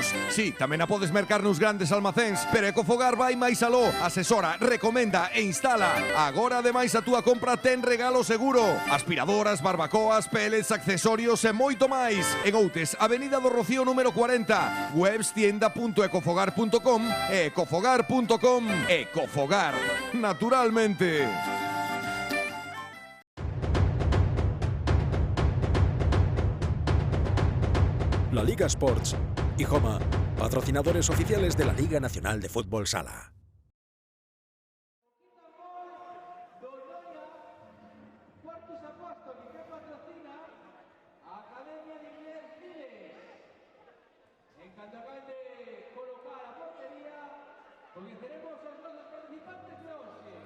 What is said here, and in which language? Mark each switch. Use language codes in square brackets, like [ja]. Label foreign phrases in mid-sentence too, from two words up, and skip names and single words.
[gl] Sí, tamén a podes mercar nos grandes almacéns, pero Ecofogar vai máis aló, asesora, recomenda e instala. Agora ademais a túa compra ten regalo seguro. Aspiradoras, barbacoas, pellets, accesorios e moito máis. En Outes, Avenida do Rocío número 40, webs tienda.ecofogar.com e ecofogar.com. Ecofogar, naturalmente. [es] La Liga Sports y Joma, patrocinadores oficiales de la Liga Nacional de Fútbol Sala. Conoceremos a los dos participantes de hoy.